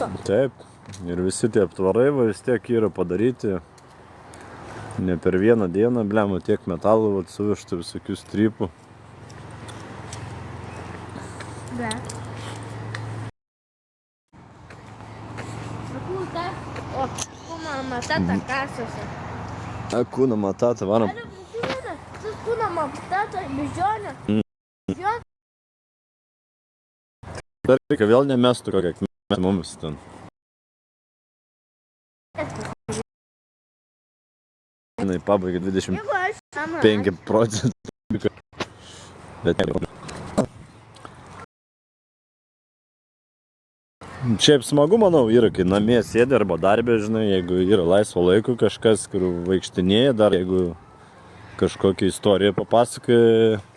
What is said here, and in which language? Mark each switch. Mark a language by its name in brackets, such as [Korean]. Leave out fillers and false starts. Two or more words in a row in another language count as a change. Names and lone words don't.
[Lithuanian] Taip, ir visi tie aptvarai vis tiek yra padaryti. Ne per vieną dieną, blema, tiek metalų suvežta visokių strypų. Bet. O, [Swahili] kuna matata kasose. Kuna matata, varom. Kuna matata, [Lithuanian] beždžionė. Dar reikia vėl nemestų kokią akmenį mums ten. Jinai pabaigė 25%. Bet šiaip smagu, manau, yra, kai namie sėdi arba darbė, žinai, jeigu yra laisvo laiko kažkas, kur vaikštinėja, dar jeigu kažkokią istoriją papasakoja.